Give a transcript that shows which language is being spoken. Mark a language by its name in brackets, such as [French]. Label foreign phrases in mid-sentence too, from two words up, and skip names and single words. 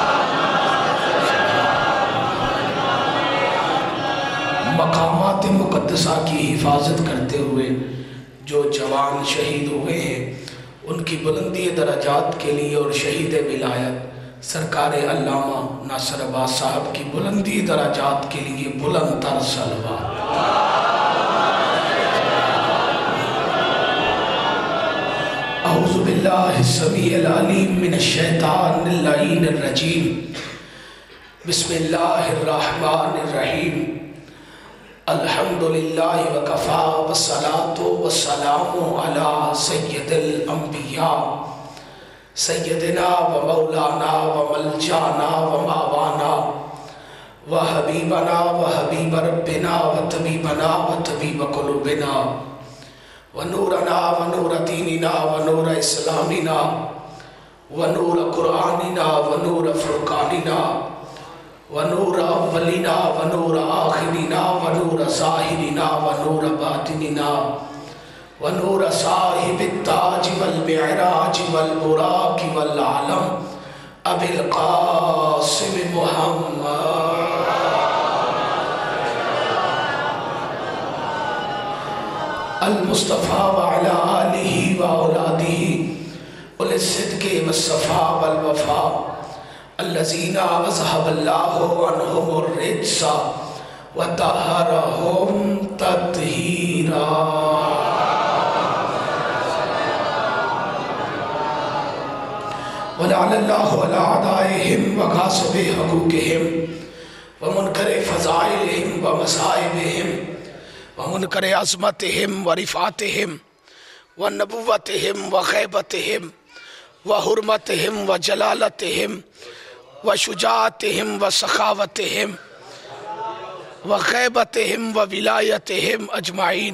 [Urdu] مقامات مقدسہ کی حفاظت کرتے ہوئے جو جوان شہید ہوئے ہیں ان کی بلندی درجات کے لیے، اور شہید ولایت سرکار علامہ ناصر عباس صاحب کی بلندی درجات کے لیے بلند تر صلوات۔ [Arabic] اعوذ باللہ السمیع العلیم من الشیطان اللعین الرجیم، بسم اللہ الرحمن الرحیم، الحمدللہ وکفا والصلاة والسلام علی سید الانبیاء سیدنا و مولانا و ملجانا و ماوانا و حبیبنا و حبیب ربنا و طبیبنا و طبیب قلوبنا و نورنا و نور دیننا و نور اسلامنا و نور قرآننا و نور فرقاننا و نور اولنا و نور آخرنا و نور ظاہرنا و نور باطننا و نور صاحب التاج والمعراج والبراق والعالم ابی القاسم محمد المصطفیٰ وعلا آلہ و اولادہ اولی الصدق والصفا والوفا الذین اذھب اللہ عنہم الرجس وطہرہم تطہیرا۔ ولعن اللہ علی اعدائہم وغاصب حقوقہم ومنکر فضائلہم ومصائبہم ومنکر عظمتہم ورفعتہم ونبوتہم وغیبتہم وحرمتہم وجلالتہم وشجاعتہم وسخاوتہم وغیبتہم وولایتہم اجمعین۔